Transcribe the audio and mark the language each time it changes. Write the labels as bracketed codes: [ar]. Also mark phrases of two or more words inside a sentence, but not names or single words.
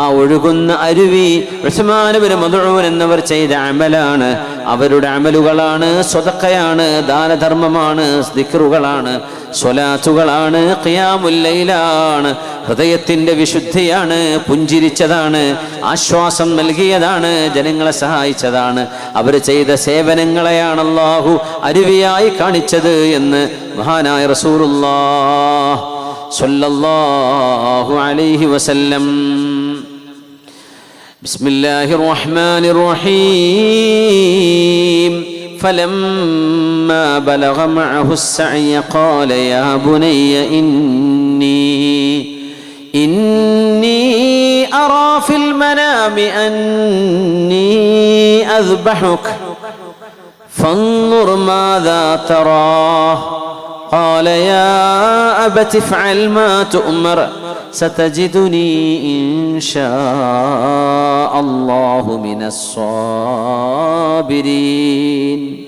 [ml] ഒഴുകുന്ന അരുവി ഉസ്മാൻ ഇബ്നു മദ്ഊൻ എന്നവർ ചെയ്ത അമലാണ്, അവരുടെ അമലുകളാണ്, സ്വതക്കയാണ്, ദാനധർമ്മമാണ്, ദിക്റുകളാണ്, സ്വലാത്തുകളാണ്, [ar] قيام الليل, [ml] ഹൃദയത്തിന്റെ വിശുദ്ധിയാണ്, പുഞ്ചിരിച്ചതാണ്, ആശ്വാസം നൽകിയതാണ്, ജനങ്ങളെ സഹായിച്ചതാണ്, അവർ ചെയ്ത സേവനങ്ങളെയാണ് അല്ലാഹു അരുവിയായി കാണിച്ചത് എന്ന് മഹാനായ [ar] رسول الله صلى الله عليه وسلم. بسم الله الرحمن الرحيم. فلما بلغ معه السعي قال يا بني إني أرى في المنام أني أذبحك فانظر ماذا ترى قال يا أبت افعل ما تؤمر ستجدني إن شاء الله من الصابرين.